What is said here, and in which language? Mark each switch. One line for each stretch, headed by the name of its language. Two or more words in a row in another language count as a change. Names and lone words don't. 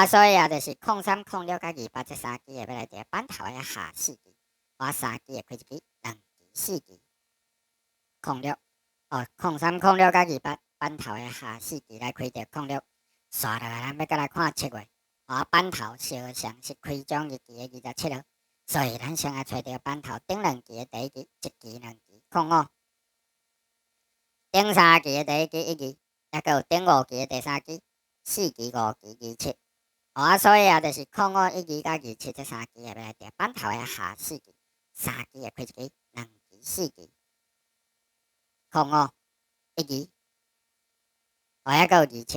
Min Nan Chinese: 所以也就是03、06甲28這3期會要來伫版頭的下4期，3期會開1期、2期、4期06。03、06甲28版頭的下4期來開到06。刷落來，咱要過來看7月，版頭相像是開獎日期的27號，所以咱先來找到版頭頂2期的第1期、1期、2期 05，顶3期的第1期1期，还佫有顶5期的第3期4期5期27。所以就是05、1期甲27这3期会来伫板头的下4期，3期会开一期，2期、4期，05、1期，还佫有27。